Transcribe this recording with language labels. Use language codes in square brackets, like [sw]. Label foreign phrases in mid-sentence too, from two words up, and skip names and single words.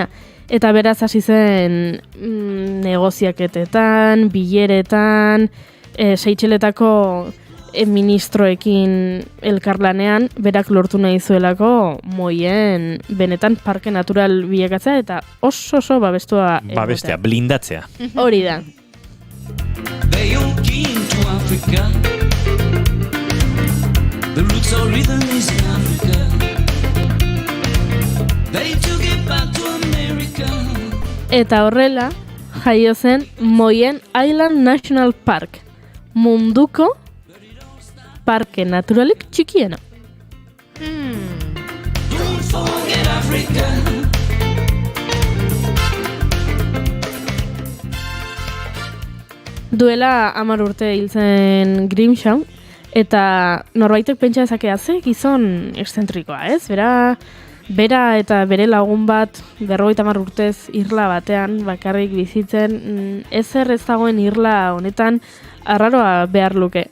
[eu] Eta beraz hasi zen negoziaketetan, bileretan, Seychelletako ministroekin elkarlanean, berak lortu nahi zuelako moien benetan parke natural bilakatzea eta oso babestua babestea, blindatzea. Hori da. [en] They all came to Africa. The roots of rhythm is in Africa. They took it back to America. [eu] Eta horrela, jaio zen Moyen Island National Park, munduko parke naturalik txikiena. [en] Don't forget Africa. [eu] Duela 10 urte hil zen Grimshaw, eta norbaitek pentsa dezake ze gizon eszentrikoa, ez? Bera eta bere lagun bat 50 urtez irla batean bakarrik bizitzen, ezer ez dagoen irla honetan arraroa behar luke.